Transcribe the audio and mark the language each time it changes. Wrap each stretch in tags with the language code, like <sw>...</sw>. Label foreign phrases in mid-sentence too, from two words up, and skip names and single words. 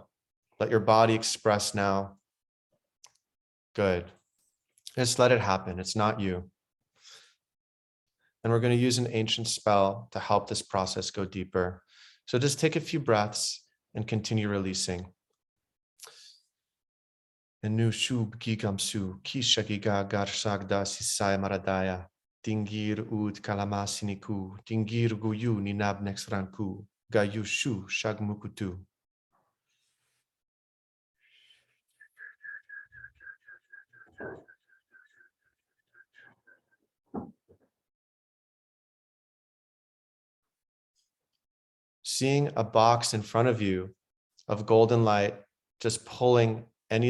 <en>Let your body express now. Good. Just let it happen. It's not you. And we're going to use an ancient spell to help this process go deeper. So just take a few breaths and continue releasing.</en> <sux>Enu shub gigamsu, kishagiga garsagda sisaya maradaya, tingir ud kalamasiniku, tingir guyu ninab nexranku, gayushu shagmukutu.</sux> <en>Seeing a box in front of you of golden light, just pulling any</en>